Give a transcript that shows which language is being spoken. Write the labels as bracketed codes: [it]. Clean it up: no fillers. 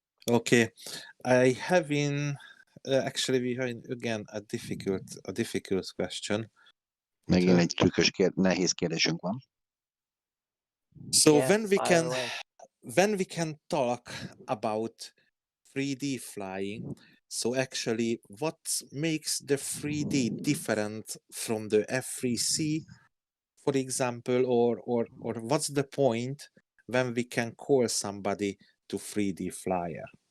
[en] Okay, I have actually we have again a difficult question. [hu] Megint egy trükkös, nehéz kérdésünk van. [en] So Yeah, when we can talk about 3D flying, So actually, what makes the 3D different from the F3C, for example, or what's the point when we can call somebody to 3D flyer?